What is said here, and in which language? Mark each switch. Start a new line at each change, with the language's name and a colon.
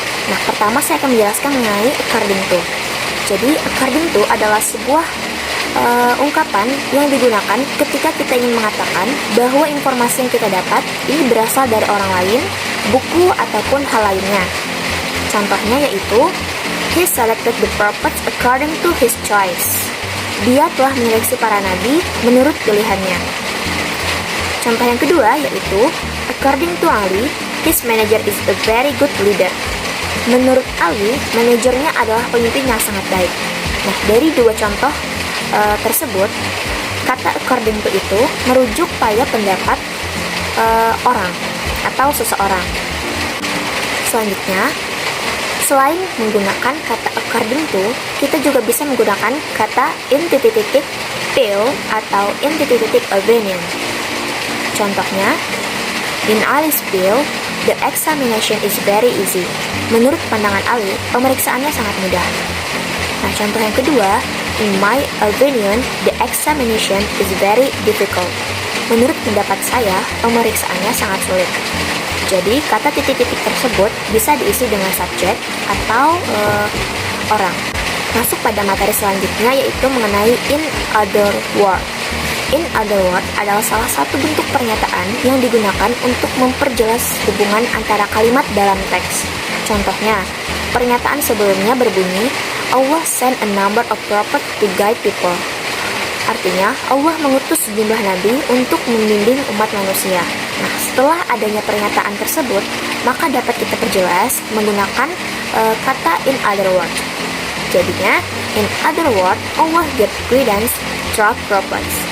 Indonesian: Nah, pertama saya akan menjelaskan mengenai according to. Jadi, according to adalah sebuah ungkapan yang digunakan ketika kita ingin mengatakan bahwa informasi yang kita dapat ini berasal dari orang lain, buku, ataupun hal lainnya. Contohnya yaitu,
English: He selected the prophets according to His choice.
Indonesian: Dia telah menyeleksi para nabi menurut pilihannya. Contoh yang kedua yaitu,
English: according to Ali, his manager is a very good leader.
Indonesian: Menurut Ali, manajernya adalah pemimpin yang sangat baik. Nah, dari dua contoh tersebut, kata according to itu merujuk pada pendapat orang atau seseorang. Selanjutnya, selain menggunakan kata according to, kita juga bisa menggunakan kata in feel atau in opinion. Contohnya,
English: in Ali's view, the examination is very easy.
Indonesian: Menurut pandangan Ali, pemeriksaannya sangat mudah. Nah, contoh yang kedua,
English: in my opinion, the examination is very difficult.
Indonesian: Menurut pendapat saya, pemeriksaannya sangat sulit. Jadi, kata titik-titik tersebut bisa diisi dengan subjek atau orang. Masuk pada materi selanjutnya, yaitu mengenai in other words. In other words adalah salah satu bentuk pernyataan yang digunakan untuk memperjelas hubungan antara kalimat dalam teks. Contohnya, pernyataan sebelumnya berbunyi,
English: Allah sent a number of prophets to guide people.
Indonesian: Artinya, Allah mengutus sejumlah nabi untuk membimbing umat manusia. Nah, setelah adanya pernyataan tersebut, maka dapat kita perjelas menggunakan kata in other words. Jadinya,
English: in other words, Allah gave guidance through prophets.